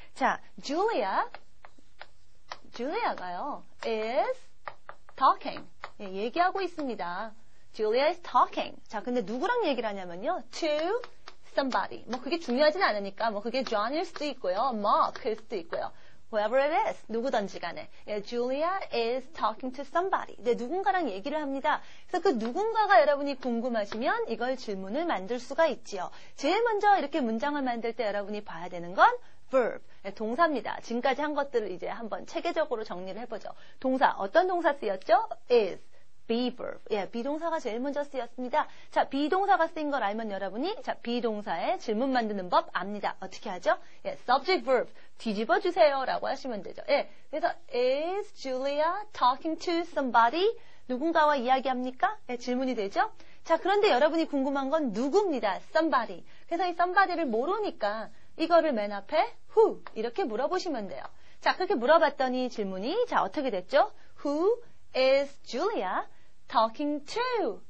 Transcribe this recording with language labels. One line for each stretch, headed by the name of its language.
Korean: 자, 줄리아가요,
English: is talking.
Korean: 얘기하고 있습니다.
English: Julia is talking.
Korean: 자, 근데 누구랑 얘기를 하냐면요,
English: to somebody.
Korean: 그게 중요하진 않으니까, 그게 John일 수도 있고요, Mark일 수도 있고요.
English: Whoever it is,
Korean: 누구든지 간에.
English: Julia is talking to somebody.
Korean: 누군가랑 얘기를 합니다. 그래서 그 누군가가 여러분이 궁금하시면 이걸 질문을 만들 수가 있지요. 제일 먼저 이렇게 문장을 만들 때 여러분이 봐야 되는 건 verb, 동사입니다. 지금까지 한 것들을 이제 한번 체계적으로 정리를 해보죠. 동사, 어떤 동사 쓰였죠? is. be verb. 비동사가 제일 먼저 쓰였습니다. 자, 비동사가 쓰인 걸 알면 여러분이 비동사의 질문 만드는 법 압니다. 어떻게 하죠? subject verb 뒤집어 주세요 라고 하시면 되죠.
English: 그래서 is Julia talking to somebody?
Korean: 누군가와 이야기합니까? 질문이 되죠. 자, 그런데 여러분이 궁금한 건 누구입니다.
English: somebody.
Korean: 그래서 이 somebody를 모르니까 이거를 맨 앞에 who 이렇게 물어보시면 돼요. 자, 그렇게 물어봤더니 질문이 어떻게 됐죠?
English: Who is Julia talking to?